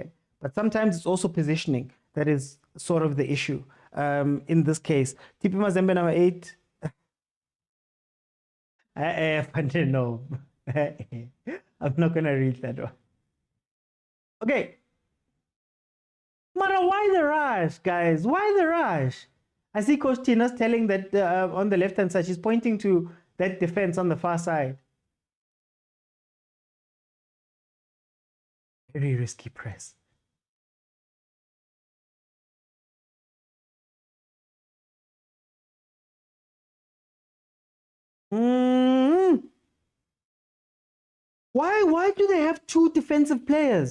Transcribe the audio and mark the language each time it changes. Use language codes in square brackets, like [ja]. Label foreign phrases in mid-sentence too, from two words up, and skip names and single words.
[en] But sometimes it's also positioning that is sort of the issue. In this case, TP Mazembe number 8. No, I'm not gonna read that one. Okay, mara Mara, why the rush, guys? Why the rush? I see Coach Tina's telling that on the left-hand side, she's pointing to that defense on the far side. Very risky press. Why do they have two defensive players?